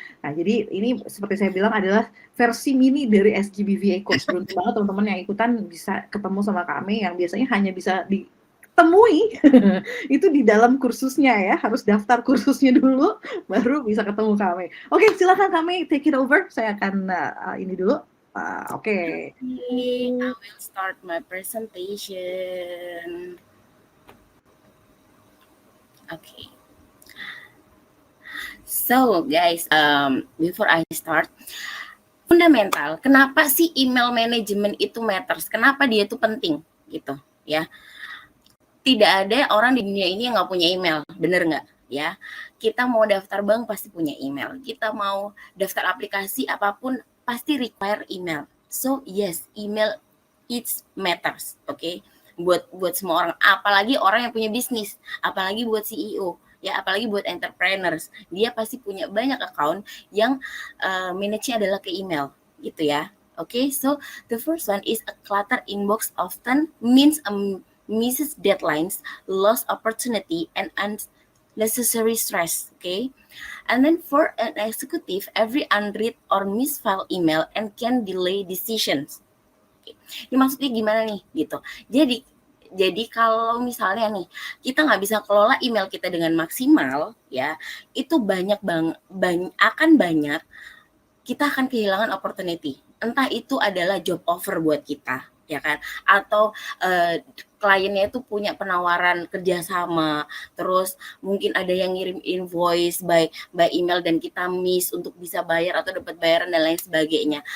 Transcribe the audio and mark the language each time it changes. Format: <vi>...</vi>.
<id>Nah, jadi ini seperti saya bilang adalah versi mini dari SGB VA Course. Beruntung banget teman-teman yang ikutan bisa ketemu sama kami yang biasanya hanya bisa ditemui itu di dalam kursusnya ya, harus daftar kursusnya dulu baru bisa ketemu kami. Oke, silakan kami</id> <en>take it over.</en> <id>Saya akan ini dulu. Oke.</id> <en>I will start my presentation. Okay. So guys, before I start, fundamental.</en> <id>Kenapa sih email management itu matters? Kenapa dia itu penting gitu ya? Tidak ada orang di dunia ini yang nggak punya email, bener nggak ya? Kita mau daftar bank pasti punya email. Kita mau daftar aplikasi apapun pasti require email.</id> <en>So yes, email it matters, oke? Okay?</en> <id>Buat semua orang, apalagi orang yang punya bisnis, apalagi buat CEO, ya apalagi buat entrepreneurs, dia pasti punya banyak account yang manage-nya adalah ke email, gitu ya. Oke, okay?</id> <en>So the first one is a clutter inbox often means misses deadlines, lost opportunity, and unnecessary stress. Okay, and then for an executive, every unread or misfiled email and can delay decisions.</en> <id>Okay. Ini maksudnya gimana nih gitu? Jadi kalau misalnya nih kita nggak bisa kelola email kita dengan maksimal, ya itu akan banyak kita akan kehilangan opportunity. Entah itu adalah job offer buat kita, ya kan? Atau kliennya itu punya penawaran kerjasama, terus mungkin ada yang ngirim invoice by email dan kita miss untuk bisa bayar atau dapat bayaran dan lain sebagainya.</id>